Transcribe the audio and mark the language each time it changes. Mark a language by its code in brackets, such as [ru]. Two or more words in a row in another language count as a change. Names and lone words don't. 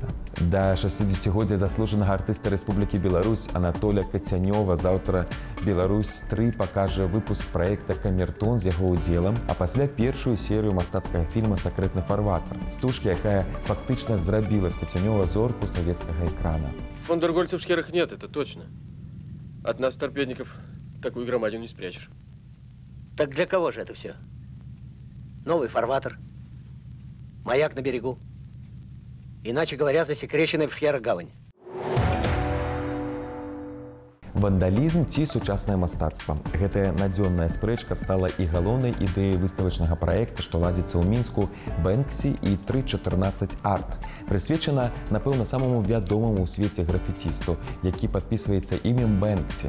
[be] Да 60-годдзя заслужанага артыста Рэспублікі Беларусь Анатоля Кацянёва заўтра «Беларусь-3» пакажа выпуск праекта «Камертон» з яго ўдзелам, а пасля першую серыю мастацкага фільма «Сакрэтны фарватер», стужкі, якая фактычна зрабіла з Кацянёва зорку савецкага экрана. [ru] Вандергольцев в шкерах нет, это точно. От нас, торпедников, такую громадину не спрячешь. Так для кого же это все? Новый фарватер, маяк на берегу. Иначе говоря, засекреченная в шхерах гавань. [be] Вандалізм ці сучаснае мастацтва. Гэтая надзённая спрэчка стала і галоўнай ідэяй выставачнага праекта, што ладзіцца ў Мінску «Бэнксі» і 314 арт. Прысвечана, напэўна, самаму вядомаму ў свеце графітісту, які падпісваецца імем Бэнксі.